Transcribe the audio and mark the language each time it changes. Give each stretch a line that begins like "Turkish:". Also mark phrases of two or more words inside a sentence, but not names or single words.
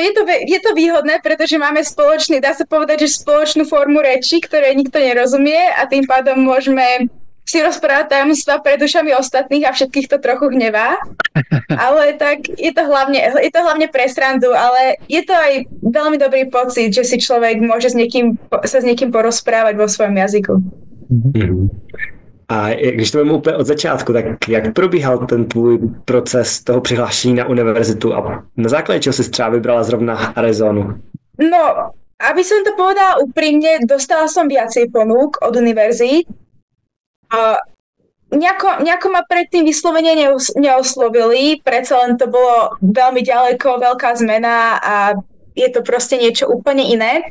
Slovak: Je to výhodné, pretože máme dá sa povedať, že spoločnú formu reči, ktoré nikto nerozumie a tým pádom môžeme si rozprávať tajomstvá pred ušami ostatných a všetkých to trochu hnevá. Ale tak je to hlavne pre srandu, ale je to aj veľmi dobrý pocit, že si človek môže sa s niekým porozprávať vo svojom jazyku.
Czech: A když to vemu úplně od začátku, tak jak probíhal ten tvůj proces toho přihlášení na univerzitu a na základě čeho si třeba vybrala zrovna Arizonu?
Slovak: No, aby som to povedala úprimne, dostala som viacej ponúk od univerzít. Nejako ma predtým vyslovene neoslovili, predsa len to bolo veľmi ďaleko, veľká zmena a je to proste niečo úplne iné.